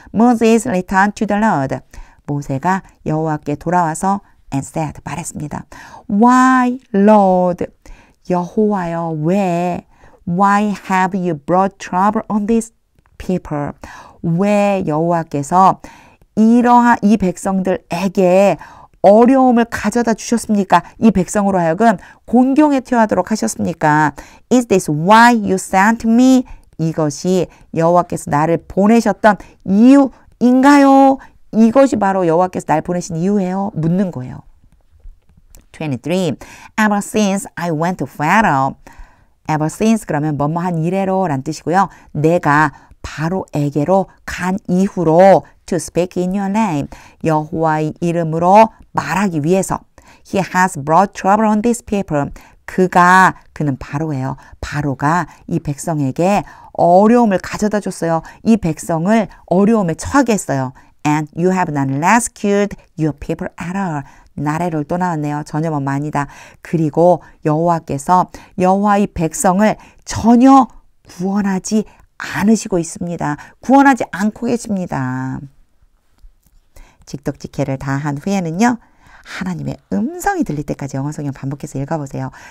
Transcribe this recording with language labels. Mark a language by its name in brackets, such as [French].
[English] Moses returned to the Lord. [Korean] 모세가 여호와께 돌아와서 [English] and said. [Korean] 말했습니다. [English] Why, Lord? [Korean] 여호와여, 왜? [English] Why have you brought trouble on these people? [Korean] 왜 여호와께서 이 백성들에게 어려움을 가져다 주셨습니까? 이 백성으로 하여금 곤경에 처하도록 하셨습니까? [English] Is this why you sent me? [Korean] 이것이 여호와께서 나를 보내셨던 이유인가요? 이것이 바로 여호와께서 날 보내신 이유예요? 묻는 거예요. 23. [English] Ever since I went to Pharaoh. [Korean] Ever since 그러면 뭐뭐한 이래로 란 뜻이고요. 내가 바로에게로 간 이후로 [English] to speak in your name. [Korean] 여호와의 이름으로 말하기 위해서. [English] He has brought trouble on these people. [Korean] 그는 바로예요. 바로가 이 백성에게 어려움을 가져다 줬어요. 이 백성을 어려움에 처하게 했어요. [English] And you have not rescued your people at all. [Korean] 나래를 또 나왔네요. 전혀 뭐뭐 아니다. 그리고 여호와께서 여호와의 백성을 전혀 구원하지 않으시고 있습니다. 구원하지 않고 계십니다. 직독직해를 다 한 후에는요. 하나님의 음성이 들릴 때까지 영어 성경 반복해서 읽어보세요.